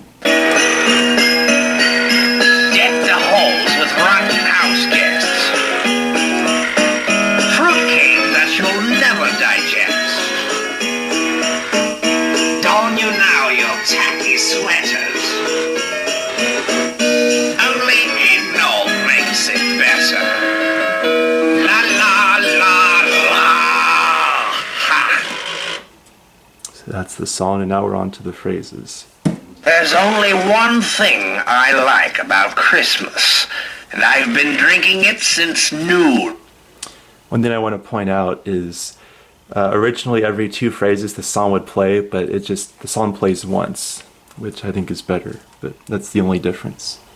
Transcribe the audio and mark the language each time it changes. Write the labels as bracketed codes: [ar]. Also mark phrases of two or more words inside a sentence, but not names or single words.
[en] Deck the halls with rotten house guests. Fruitcake that you'll never digest. Don you now your tacky sweaters. Only eggnog makes it better. La la la la. Ha. So that's the song, and now we're on to the phrases. There's only one thing I like about Christmas, and I've been drinking it since noon. One thing I want to point out is originally every 2 phrases the song would play, but the song plays once, which I think is better, but that's the only difference.